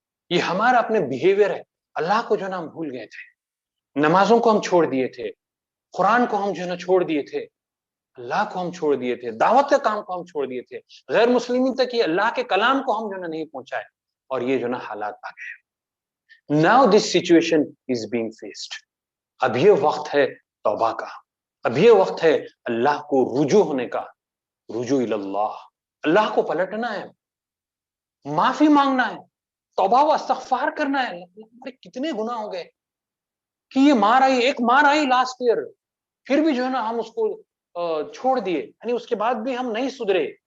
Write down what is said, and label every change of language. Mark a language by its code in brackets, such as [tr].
[ur] یہ ہمارا اپنے بیہیویئر ہے. اللہ کو جو نا ہم بھول گئے تھے، نمازوں کو ہم چھوڑ دیے تھے، قرآن کو ہم جو ہے نا چھوڑ دیے تھے، اللہ کو ہم چھوڑ دیے تھے، دعوت کے کام کو ہم چھوڑ دیے تھے، غیر مسلمین تک یہ اللہ کے کلام کو ہم جو ہے نا نہیں پہنچائے، اور یہ جو ہے نا حالات آ گئے. [en] Now this situation is being faced. [ur] اب یہ وقت ہے توبہ کا، اب یہ وقت ہے اللہ کو رجوع ہونے کا. رجوع اللہ، اللہ کو پلٹنا ہے، معافی مانگنا ہے، توبہ و استغفار کرنا ہے. ہمارے کتنے گناہ ہو گئے کہ یہ مار آئی، ایک مار آئی لاسٹ ایئر، پھر بھی جو ہے نا ہم اس کو چھوڑ دیے، یعنی اس کے بعد بھی ہم نہیں سدھرے.